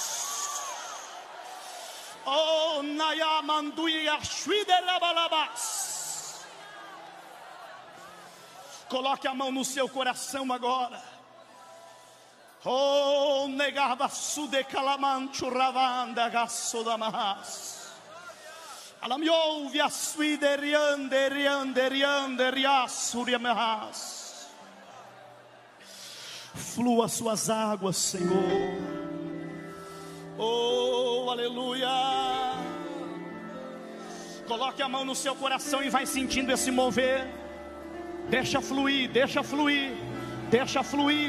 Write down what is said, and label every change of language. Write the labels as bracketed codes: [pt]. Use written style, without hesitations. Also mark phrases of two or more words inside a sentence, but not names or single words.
[pt] Oh, coloque a mão no seu coração agora. Oh, negava sude calamancho ravanda gasso da mas. Alamio via suide riande riande riande riassuri mas. Flua suas águas, Senhor. Oh, aleluia. Coloque a mão no seu coração e vai sentindo esse mover. Deixa fluir, deixa fluir, deixa fluir.